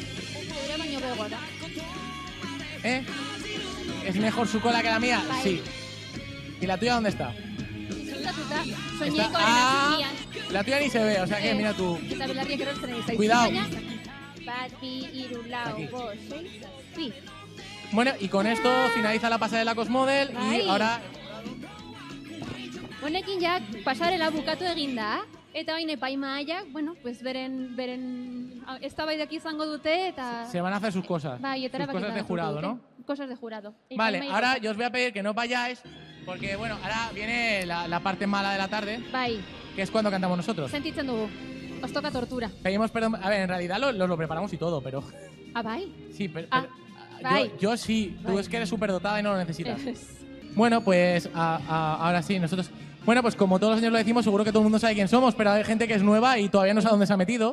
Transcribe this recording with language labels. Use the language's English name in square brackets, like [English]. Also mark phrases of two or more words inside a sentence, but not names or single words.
[Basque] Baino begora. [Spanish] ¿Es mejor su cola que la mía? [Basque] Bai. [Spanish] Sí. ¿Y la tuya dónde está? Disfruta. Soñé Está- [Basque] con energian. [Spanish] La tuya ni se ve, o sea que mira tú. [Basque] Eta belarriak erortzen ari zaizu. [Spanish] Cuidado. [Basque] Baina, bat, bi, hiru, lau, [Spanish] Aquí. [Basque] bost, sei, zazpi. [Spanish] Bueno, y con esto finaliza la pasarela Cosmodel y [Basque] Bai. [Spanish] ahora [Basque] Honekin ja pasarela bukatu egin da, eta bain epaimahaiak, [Spanish] bueno, pues [Basque] beren eztabaidak izango dute eta [Spanish] se van a hacer sus cosas. [Basque] bai, eta [Spanish] sus cosas [Basque] erabakita [Spanish] de [Basque] hartuko [Spanish] jurado, [Basque] dute. [Spanish] ¿no? Cosas de jurado. Vale, [Basque] Epaimahai [Spanish] ahora [Basque] gauza. [Spanish] yo os voy a pedir que no vayáis porque, bueno, ahora viene la parte mala de la tarde, [Basque] Bai, [Spanish] que es cuando cantamos nosotros. [Basque] sentitzen dugu. [Spanish] Os toca tortura. Pedimos perdón. A ver, en realidad lo preparamos y todo, pero [Basque] Ah, bai? [Spanish] sí, pero, [Basque] bai. [Spanish] yo sí. Tú [Basque] Bai. [Spanish] es que eres superdotada y no lo necesitas. Bueno, pues ahora sí, nosotros. Bueno, pues como todos los años lo decimos, seguro que todo el mundo sabe quién somos, pero hay gente que es nueva y todavía no sabe dónde se ha metido.